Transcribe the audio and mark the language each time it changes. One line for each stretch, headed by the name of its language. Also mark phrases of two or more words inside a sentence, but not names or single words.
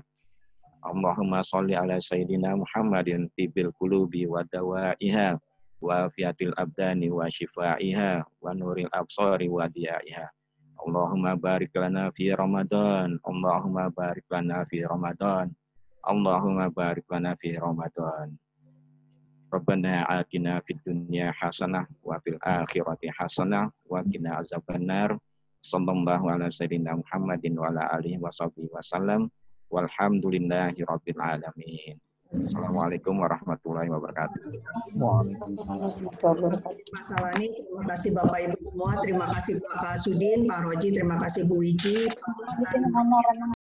Arabic: اللهم صل على سيدنا محمد طب القلوب ودوائها، وعافية الأبدان وشفائها، ونور الأبصار وضيائها. اللهم بارك لنا في رمضان، اللهم بارك لنا في رمضان، اللهم بارك لنا في رمضان. ربنا آتنا في الدنيا حسنة وفي الآخرة حسنة وقنا عذاب النار. صلى الله على سيدنا محمد وعلى آله وصحبه وسلم. والحمد لله رب العالمين. السلام عليكم ورحمة الله وبركاته.
Indonesian: Mas Salani, terima kasih Bapak Ibu semua, terima kasih Pak Sudin, Pak Roji, terima kasih Bu Wiji, Pak Hasan.